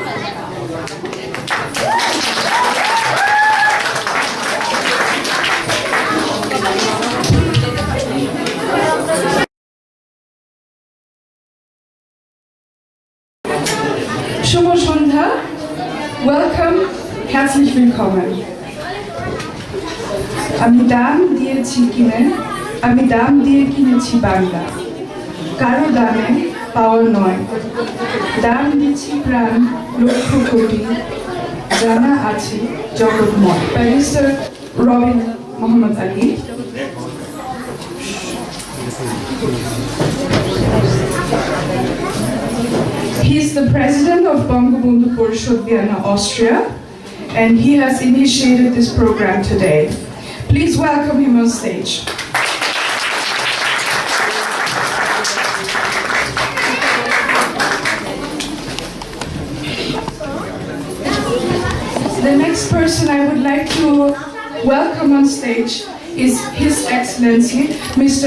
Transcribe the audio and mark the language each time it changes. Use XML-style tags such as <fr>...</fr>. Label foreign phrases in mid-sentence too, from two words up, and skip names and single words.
<bn>শুভ সন্ধ্যা, ওয়েলকাম,</bn> <de>herzlich willkommen.</de> <bn>আমি দাম দিয়েছি কিনে, আমি দাম দিয়ে কিনেছি বাংলা, কারো দামে পাওয়া নয়। দাম দিচ্ছি প্রাণ লক্ষ কোটি, জানা আছে জগৎময়। ব্যারিস্টার রবিন মোহাম্মদ আলী।</bn> <en>He is the president of Bongobondhu Porishod, Vienna, Austria, and he has initiated this program today. Please welcome him on stage. The next person I would like to welcome on stage is His Excellency, Mr.</en>